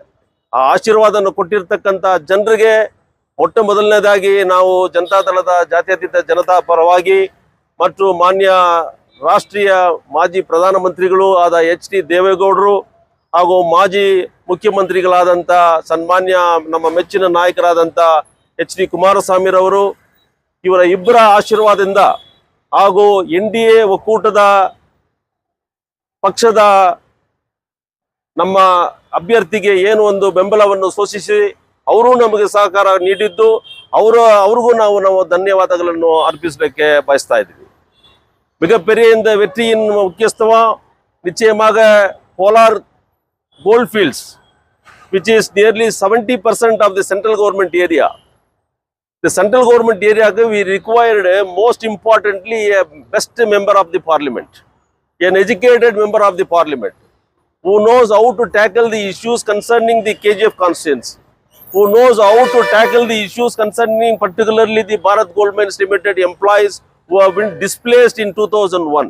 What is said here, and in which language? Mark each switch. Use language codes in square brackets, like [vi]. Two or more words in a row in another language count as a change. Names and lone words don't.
[kn] ಆ ಆಶೀರ್ವಾದವನ್ನು ಕೊಟ್ಟಿರ್ತಕ್ಕಂಥ ಜನರಿಗೆ ಮೊಟ್ಟ ಮೊದಲನೇದಾಗಿ ನಾವು ಜನತಾದಳದ ಜಾತ್ಯತೀತ ಜನತಾ ಪರವಾಗಿ ಮತ್ತು ಮಾನ್ಯ ರಾಷ್ಟ್ರೀಯ ಮಾಜಿ ಪ್ರಧಾನಮಂತ್ರಿಗಳು ಆದ HD ದೇವೇಗೌಡರು ಹಾಗೂ ಮಾಜಿ ಮುಖ್ಯಮಂತ್ರಿಗಳಾದಂಥ ಸನ್ಮಾನ್ಯ ನಮ್ಮ ಮೆಚ್ಚಿನ ನಾಯಕರಾದಂಥ HD ಕುಮಾರಸ್ವಾಮಿರವರು ಇವರ ಇಬ್ಬರ ಆಶೀರ್ವಾದದಿಂದ ಹಾಗೂ NDA ಒಕ್ಕೂಟದ ಪಕ್ಷದ ನಮ್ಮ ಅಭ್ಯರ್ಥಿಗೆ ಏನು ಒಂದು ಬೆಂಬಲವನ್ನು ಸೂಚಿಸಿ ಅವರು ನಮಗೆ ಸಹಕಾರ ನೀಡಿದ್ದು ಅವ್ರಿಗೂ ನಾವು ಧನ್ಯವಾದಗಳನ್ನು ಅರ್ಪಿಸಲಿಕ್ಕೆ ಬಯಸ್ತಾ ಇದ್ದೀವಿ. [ta] மிகப்பெரிய இந்த வெற்றியின் முக்கியத்துவம் நிச்சயமாக கோலார் கோல்ட் ஃபீல்ட்ஸ், [en] which is nearly 70% of the central government area. The central government area we required most importantly a best member of the parliament, an educated member of the parliament who knows how to tackle the issues concerning the KGF constituency, who knows how to tackle the issues concerning particularly the Bharat Gold Mines Limited employees who have been displaced in 2001.